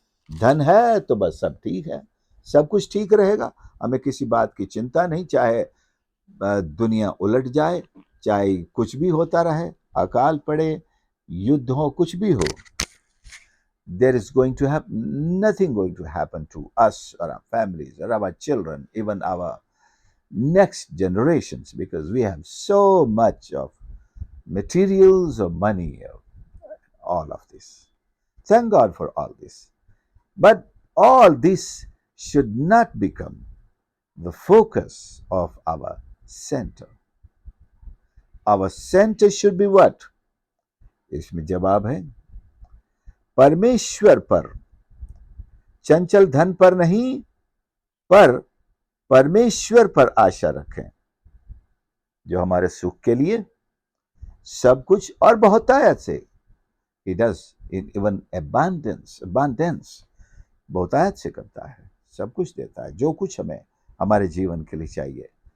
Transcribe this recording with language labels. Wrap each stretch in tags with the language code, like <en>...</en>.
<hi>धन है तो बस सब ठीक है, सब कुछ ठीक रहेगा, हमें किसी बात की चिंता नहीं, चाहे दुनिया उलट जाए, चाहे कुछ भी होता रहे, अकाल पड़े, युद्ध हो, कुछ भी हो,</hi> <en>there is going to happen nothing going to happen to us or our families or our children, even our next generations, because we have so much of materials or money, all of this. Thank God for all this. But all this should not become the focus of our center. Our center should be what?</en> <hi>इसमें जवाब है परमेश्वर पर, चंचल धन पर नहीं, पर परमेश्वर पर आशा रखें, जो हमारे सुख के लिए सब कुछ और बहुतायत से,</hi> <en>he does in even abundance,</en> <hi>बहुतायत से करता है, सब कुछ देता है, जो कुछ हमें हमारे जीवन के लिए चाहिए।</hi>